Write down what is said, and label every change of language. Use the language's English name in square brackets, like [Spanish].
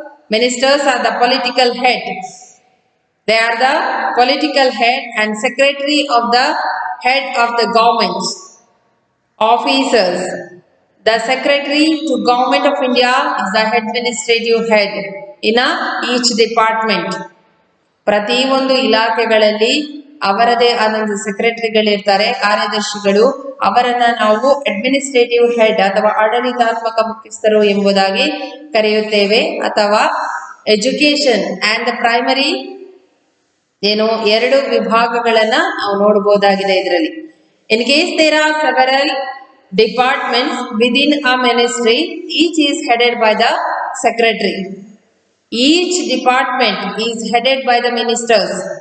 [English] Ministers are the political head. They are the political head and secretary of the head of the government. Officers. The secretary to Government of India is the administrative head in each department. [Kannada] ಪ್ರತಿ ಒಂದು ಇಲಾಖೆಗಳಲ್ಲಿ ಅವರದೇ ಆದಂತಹ ಸೆಕ್ರೆಟರಿಗಳಿರ್ತಾರೆ, ಕಾರ್ಯದರ್ಶಿಗಳು. ಅವರನ್ನ ನಾವು administrative head ಅಥವಾ ಆಡಳಿತಾತ್ಮಕ ಮುಖ್ಯಸ್ಥರು ಎಂಬುದಾಗಿ ಕರೆಯುತ್ತೇವೆ. ಅಥವಾ [English] education and the primary [Kannada] 2 ವಿಭಾಗಗಳನ್ನ ನಾವು ನೋಡಬಹುದಾಗಿದೆ ಇದರಲ್ಲಿ. [English] In case there are several departments within a ministry, each is headed by the secretary. Each department is headed by the ministers.